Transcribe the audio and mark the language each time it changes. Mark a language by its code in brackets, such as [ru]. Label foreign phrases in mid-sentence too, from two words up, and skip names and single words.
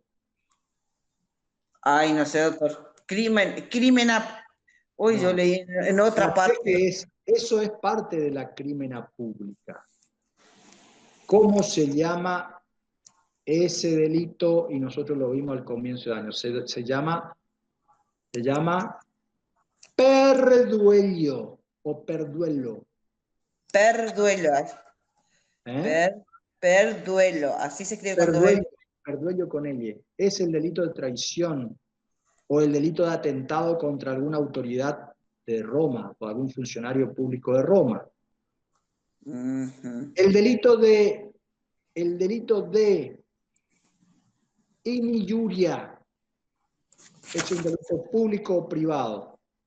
[es] Ay, no sé, doctor. Uy, yo No. leí en otra ¿Para qué parte. que es? Eso es parte de la crímena pública. ¿Cómo se llama ese delito? Y nosotros lo vimos al comienzo de año. Se llama perduello o perduelo. Perduelo. ¿Eh? Per, perduelo. Así se escribe con dos L. Perduello, perduello con ella. Es el delito de traición o el delito de atentado contra alguna autoridad de Roma o algún funcionario público de Roma. Ujú. El delito de, el delito de injuria es un delito público o privado.